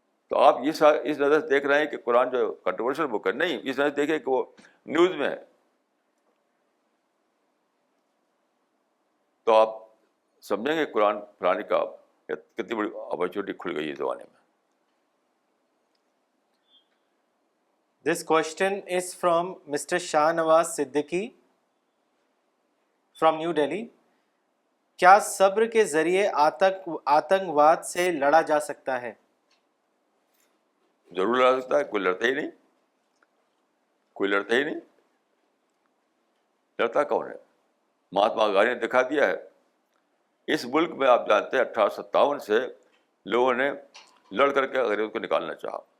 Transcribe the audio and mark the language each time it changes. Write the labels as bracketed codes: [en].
[ur] تو آپ اس نظر سے دیکھ رہے ہیں کہ قرآن جو کنٹروورشل بک ہے, نہیں, اس نظر سے دیکھیں کہ وہ نیوز میں ہے. تو آپ سمجھیں گے قرآن پڑھانے کا کتنی بڑی اپرچونیٹی کھل گئی ہے زمانے میں. [en] This question is from Mr. Shah Nawaz Siddiqui from New Delhi. [ur] کیا صبر کے ذریعے آتنکواد سے لڑا جا سکتا ہے؟ ضرور لڑا سکتا ہے, کوئی لڑتا ہی نہیں, کوئی لڑتا ہی نہیں. لڑتا کون ہے؟ مہاتما گاندھی نے دکھا دیا ہے. اس ملک میں آپ جانتے ہیں 1857 سے لوگوں نے لڑ کر کے انگریزوں کو نکالنا چاہا.